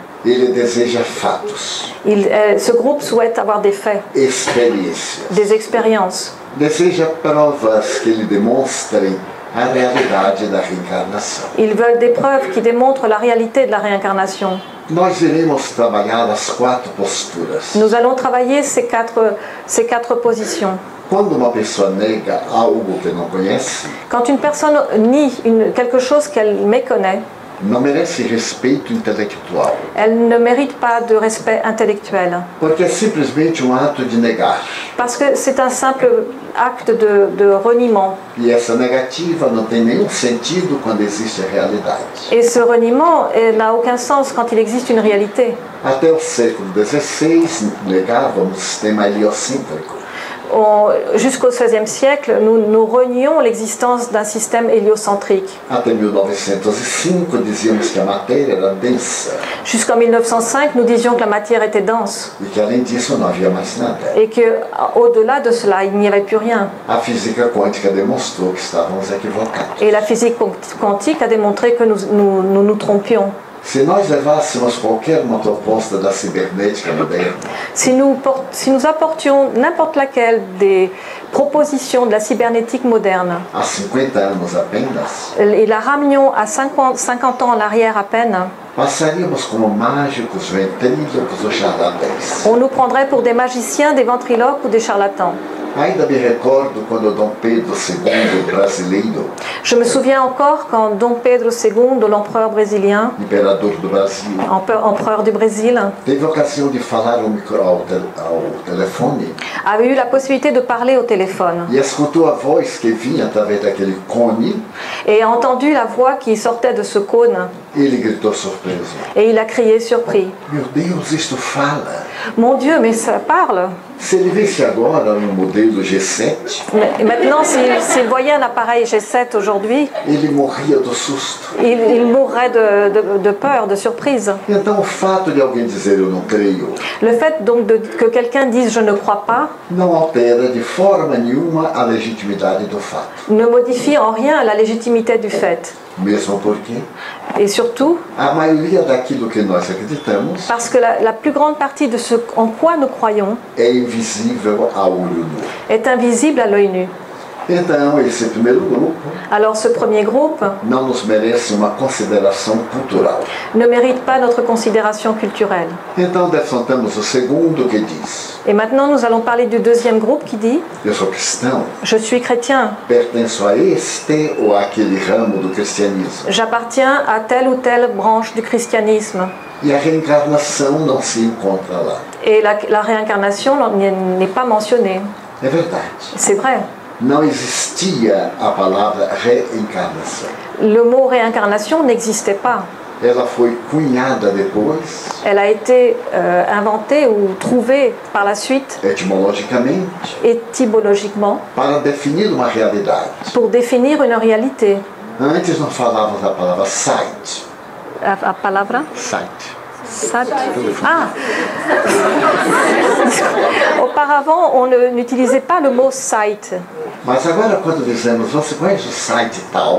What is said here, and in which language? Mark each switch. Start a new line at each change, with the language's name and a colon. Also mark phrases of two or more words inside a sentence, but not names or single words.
Portuguese: Ele deseja fatos,
French: Ce groupe souhaite avoir des faits,
Portuguese: experiências.
French: des expériences.
Portuguese: Deseja provas que lhe demonstrem a realidade da reencarnação.
French: Ils veulent des preuves qui démontrent la réalité de la réincarnation.
Portuguese: Nós iremos trabalhar as 4 posturas.
French: Nous allons travailler ces quatre positions.
Portuguese: Quando uma pessoa nega algo que não conhece,
French: Quand une personne nie quelque chose qu'elle méconnaît,
Portuguese: não merece respeito intelectual,
French: elle ne mérite pas de respect intellectuel.
Portuguese: porque é simplesmente um ato de negar.
French: Parce que c'est un simple acte de reniement.
Portuguese: E essa negativa não tem nenhum sentido quando existe a realidade.
French: Et ce reniement n'a aucun sens quand il existe une réalité.
Portuguese: Até o século XVI negávamos o sistema heliocêntrico.
French: Jusqu'au XVIe siècle, nous renions l'existence d'un système héliocentrique.
Portuguese: Até 1905 dizíamos que a matéria era densa
French: Jusqu'en 1905, nous disions que la matière était dense
Portuguese: e que além disso não havia mais nada.
French: et qu'au-delà de cela, il n'y avait plus rien.
Portuguese: A física quântica demonstrou que estávamos equivocados.
French: Et la physique quantique a démontré que nous trompions.
Portuguese: Se nós levássemos qualquer uma proposta da cibernética moderna,
French: Si nous apportions n'importe laquelle des propositions de la cybernétique moderne
Portuguese: há 50 anos apenas,
French: et la ramenions à 50 ans en arrière à peine,
Portuguese: passaríamos como mágicos, ventrílocos ou charlatães.
French: on nous prendrait pour des magiciens, des ventriloques ou des charlatans.
Portuguese: Ainda me recordo quando Dom Pedro II brasileiro,
French: Je me souviens encore quand Dom Pedro II, l'empereur brésilien,
Portuguese: imperador do Brasil,
French: empereur du Brésil,
Portuguese: teve a ocasião de falar ao telefone
French: avait eu la possibilité de parler au téléphone
Portuguese: e escutou a voz que vinha através daquele cone.
French: et a entendu la voix qui sortait de ce cône
Portuguese: Ele gritou surpreso:
French: et il a crié surpris.
Portuguese: meu Deus, isto fala!
French: Mon Dieu, mais ça parle!
Portuguese: Se ele visse agora um modelo G7,
French: Mais maintenant, s'il voyait un appareil G7 aujourd'hui,
Portuguese: ele morria do susto.
French: il mourrait de peur, de surprise.
Portuguese: Então o fato de alguém dizer eu não creio
French: Le fait donc que quelqu'un dise je ne crois pas
Portuguese: não altera de forma nenhuma a legitimidade do fato.
French: ne modifie en rien la légitimité du fait.
Portuguese: Mesmo porque
French: Et surtout
Portuguese: a maioria daquilo que nós acreditamos
French: parce que la plus grande partie de ce en quoi nous croyons
Portuguese: é invisível a olho nu.
French: est invisible à l'œil nu.
Portuguese: Então, esse primeiro grupo
French: Alors ce premier groupe
Portuguese: não nos merece uma consideração cultural.
French: ne mérite pas notre considération culturelle.
Portuguese: Então, defrontamos o segundo que diz:
French: Et maintenant, nous allons parler du deuxième groupe qui dit
Portuguese: eu sou cristão,
French: « Je suis chrétien,
Portuguese: pertenço a este ou aquele ramo do cristianismo.
French: j'appartiens à telle ou telle branche du christianisme.
Portuguese: E a reencarnação não se encontra lá. »
French: Et la réincarnation n'est pas mentionnée.
Portuguese: É verdade.
French: C'est vrai.
Portuguese: Não existia a palavra reencarnação.
French: Le mot réincarnation n'existait pas.
Portuguese: Ela foi cunhada depois,
French: Elle a été inventée ou trouvée par la suite,
Portuguese: etimologicamente,
French: étymologiquement,
Portuguese: para definir uma realidade.
French: pour définir une réalité.
Portuguese: Antes nós falávamos da palavra sight. A palavra Sight. Sat.
French: Ah Auparavant, on n'utilisait pas le mot sight.
Portuguese: Mas agora quando dizemos, você conhece o site tal?